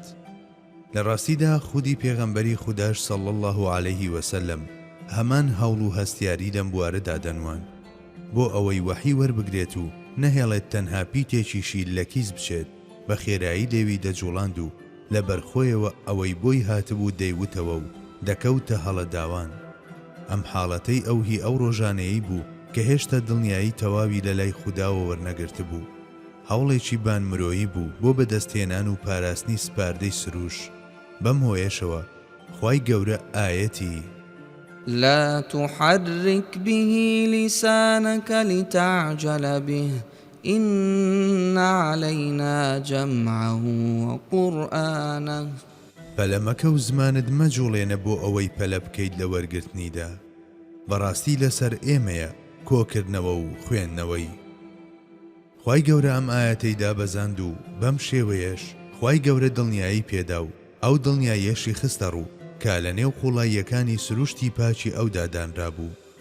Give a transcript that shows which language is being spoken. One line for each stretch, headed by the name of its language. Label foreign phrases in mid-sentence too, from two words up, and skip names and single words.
Central Kurdish: لە ڕاستیدا خودی پێغەمبەری خوداش
Arabic: صلی الله عليه وسلم
Central Kurdish: هەمان هەوڵ و هەستیاری لەم بوارەدا دەنوان بۆ ئەوەی وەحی وەربگرێت و نەهێڵێت تەنها پیتێکیشی لە کیس بچێت، بە خێرایی لێوی دەجوڵاند و لە بەرخۆیەوە ئەوەی بۆی هاتبوو دەیوتەوە و دەکەوتە هەڵە داوان. ئەم حاڵەتەی ئەوهی ئەو ڕۆژانەیەی بوو کە هێشتا دڵنیایی تەواوی لە لای خودداوە وەرنەگرت بوو. هەوڵێکی بانمرۆیی بوو بۆ بەدەستهێنان و پاراستنی سپاردەی سروش. بەم هۆیەشەوە خوای گەورە ئایەتی:
Arabic: لا تحرك به لسانك لتعجل به إن علينا جمعه وقرآنه.
Central Kurdish: پەلەمەکە و زمانت مەجوڵێنە بۆ ئەوەی پەلە بکەیت لە وەرگرتنیدا. بەڕاستی لەسەر ئێمەیە کۆکردنەوە و خوێندنەوەی. خوای گەورە ئەم ئایەتەی دابەزاند و بەم شێوەیەش خوای گەورە دڵنیایی پێدا و ئەو دڵنیاییەشی خستە ڕوو کە لە نێو قوڵاییەکانی سروشتی پاچی ئەودا دانرا بوو.